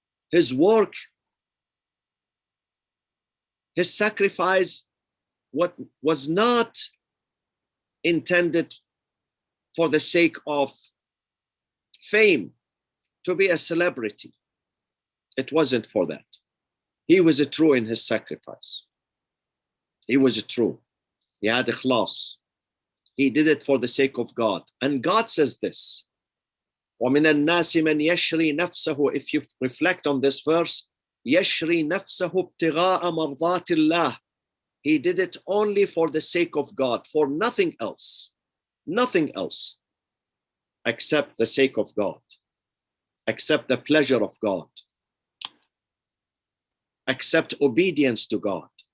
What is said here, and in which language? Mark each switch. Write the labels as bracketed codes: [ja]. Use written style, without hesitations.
[en] His work, his sacrifice, what was not intended for the sake of fame, to be a celebrity. It wasn't for that. He was true in his sacrifice. He was true. He had ikhlas. He did it for the sake of God. And God says this, [ar] وَمِنَ النَّاسِ مَنْ يَشْرِي نَفْسَهُ. [en] If you reflect on this verse, [ar] يَشْرِي نَفْسَهُ ابْتِغَاءَ مَرْضَاتِ اللَّهِ. [en] He did it only for the sake of God, for nothing else. Nothing else except the sake of God, except the pleasure of God, except obedience to God.